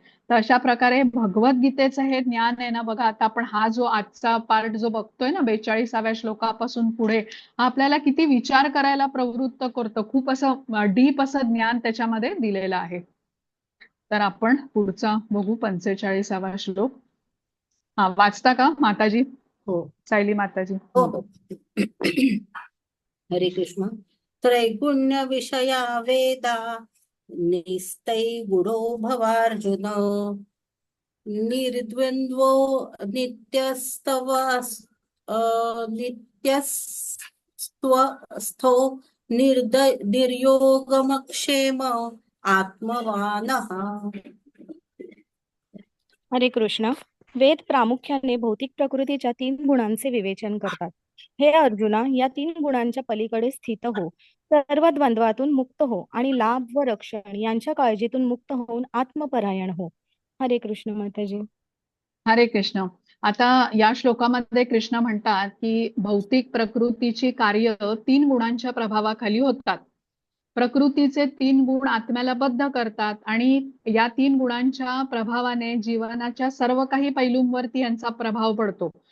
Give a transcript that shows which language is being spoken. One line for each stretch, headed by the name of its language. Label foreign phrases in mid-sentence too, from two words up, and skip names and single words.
Marathi: तर अशा प्रकारे भगवद्गीतेचं हे ज्ञान आहे ना, बघा आता आपण हा जो आजचा पार्ट जो बघतोय ना, 42व्या श्लोकापासून पुढे, हा आपल्याला किती विचार करायला प्रवृत्त करतो. खूप असं डीप असं ज्ञान त्याच्यामध्ये दिलेलं आहे. तर आपण पुढचा बघू, 45वा श्लोक. वाचता का माताजी? हो सायली माताजी. हो हो. हरे कृष्ण.
Sanskrit: त्रैगुण्य विषया वेदा निस्तै गुणो भवार्जुन निर्द्वन्द्वो नित्यस्तव नित्यस्त्वस्थो निर्योगमक्षेम आत्मवानः.
Marathi: हरे कृष्ण. वेद प्रामुख्याने भौतिक प्रकृतीच्या 3 गुणांचे विवेचन करतात. हे अर्जुना, या 3 गुणांच्या पलीकडे स्थित हो, सर्व द्वंद्वातून मुक्त हो आणि लाभ व रक्षण यांच्या काळजीतून मुक्त होऊन आत्मपरायण हो. हरे कृष्ण माताजी. हरे कृष्ण. आता या श्लोकामध्ये कृष्ण म्हणतात की भौतिक प्रकृतीची कार्य 3 गुणांच्या प्रभावाखाली होतात. प्रकृतीचे 3 गुण आत्म्याला बद्ध करतात आणि या 3 गुणांच्या प्रभावाने जीवनाच्या सर्व काही पैलूंवरती यांचा प्रभाव पडतो.